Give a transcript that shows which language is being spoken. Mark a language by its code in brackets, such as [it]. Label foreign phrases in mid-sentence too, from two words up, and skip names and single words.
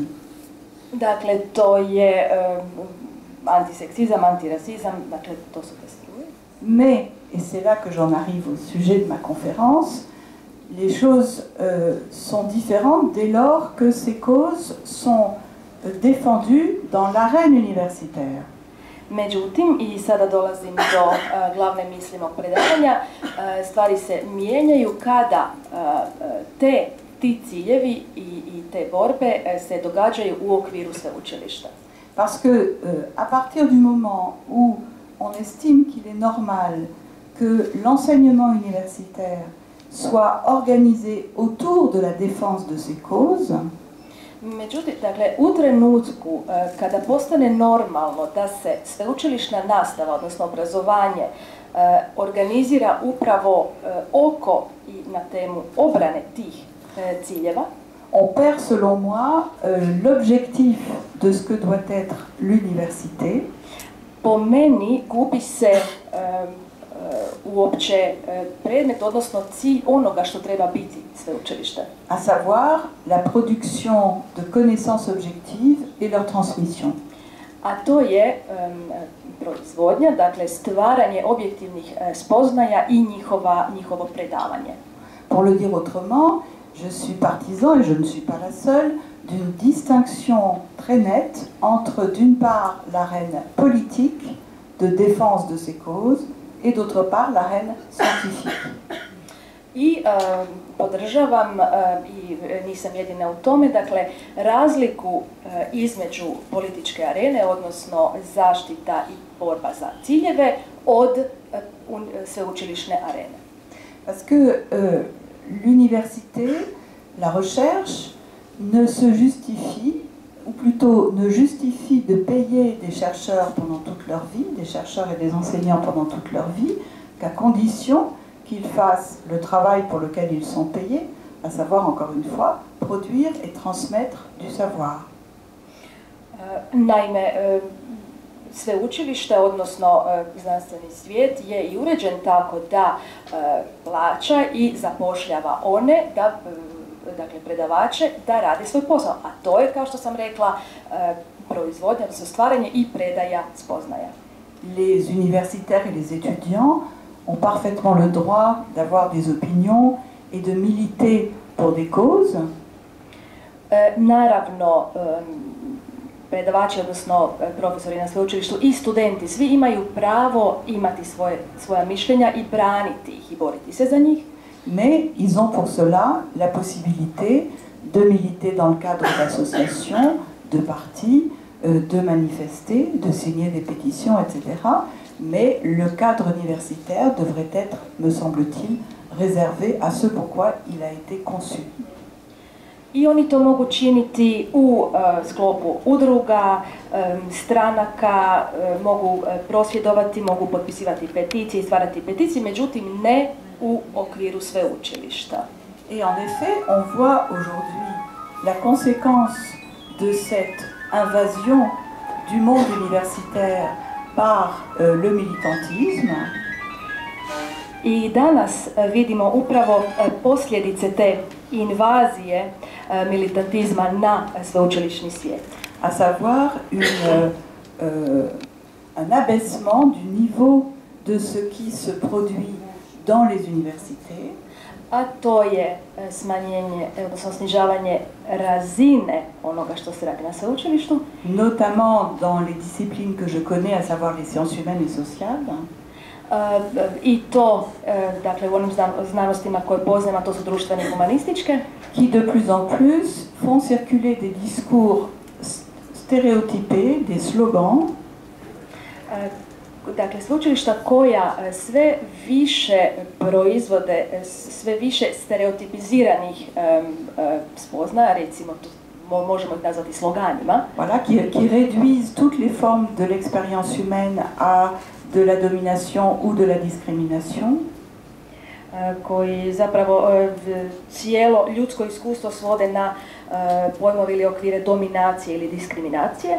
[hr] Dakle, to je antiseksizam, antirasizam, dakle, to su te struje. [fr] Mais, et c'est là que j'en arrive au sujet de ma conférence, les choses sont différentes dès lors que ces causes sont défendues dans l'arène universitaire. [hr] Međutim, i sada dolazim do glavne misli mog predavanja, stvari se mijenjaju kada ti ciljevi i te borbe se događaju u okviru sveučilišta. [fr] Parce que à partir du moment où on estime qu'il est normal que l'enseignement universitaire soit organisé autour de la défense de ces causes, [hr] međutim, dakle, u trenutku kada postane normalno da se sveučilišna nastava, odnosno obrazovanje, organizira upravo oko i na temu obrane tih ciljeva, [fr] on perd, selon moi, l'objectif de ce que doit être l'université. [hr] Po meni gubi se uopće predmet, odnosno cilj onoga što treba biti sveučilište. [fr] À savoir la production de connaissances objectives et leur transmission. [hr] A to je proizvodnja, dakle stvaranje objektivnih spoznaja i njihovo predavanje. [fr] Pour le dire autrement, je suis partisan, et je ne suis pas la seule, d'une distinction très nette entre, d'une part, l'arène politique de défense de ces causes et d'autre part, l'arène scientifique. [hr] I podržavam, i nisam jedina u tome, dakle, razliku između političke arene, odnosno zaštita i borba za ciljeve, od sveučilišne arene. [fr] Parce que l'université, la recherche, ne se justifie, ou plutôt ne justifie de payer des chercheurs pendant toute leur vie, des chercheurs et des enseignants pendant toute leur vie, qu'à condition qu'ils fassent le travail pour lequel ils sont payés à savoir, encore une fois, produire et transmettre du savoir. [hr] Naime, sveučilište, odnosno znanstveni svijet, je i uređen tako da plaća i zapošljava one, dakle predavače, da rade svoj posao. A to je, kao što sam rekla, proizvodnja, odnosno stvaranje i predaja spoznaja. [fr] Les universitaires et les étudiants ont parfaitement le droit d'avoir des opinions et de militer pour des causes. [hr] Naravno, predavači, odnosno profesori na sveučilištu i studenti, svi imaju pravo imati svoja mišljenja i braniti ih i boriti se za njih. [fr] Mais ils ont pour cela la possibilité de militer dans le cadre d'associations, de partis, de manifester, de signer des pétitions, etc. Mais le cadre universitaire devrait être, me semble-t-il, réservé à ce pourquoi il a été conçu. [hr] I oni to mogu činiti u sklopu udruga, stranaka, mogu prosvjedovati, mogu potpisivati peticije i stvarati peticije, međutim ne u okviru sveučilišta. [fr] Et en effet, on voit aujourd'hui la conséquence de cette invasion du monde universitaire par le militantisme. [hr] I danas vidimo upravo posljedice te invazije militantizma na sveučilišni svijet. [fr] À savoir un abaissement du niveau de ce qui se produit dans les universités. [hr] A to je smanjenje, odnosno snižavanje razine onoga što se radi na sveučilištu. [fr] Notamment dans les disciplines que je connais, à savoir les sciences humaines et sociales. [hr] I to, dakle, u onim znanostima koje poznajemo, to su društvene i humanističke. [fr] Qui de plus en plus font circuler des discours stéréotypés, des slogans. [hr] Dakle, sveučilišta koja sve više proizvode, sve više stereotipiziranih spoznaja, recimo, možemo ih nazvati sloganima. [fr] Voilà, qui réduisent toutes les formes de l'expérience humaine à de la domination ou de la discrimination. [hr] Koji zapravo cijelo ljudsko iskustvo svode na pojmove ili okvire dominacije ili diskriminacije.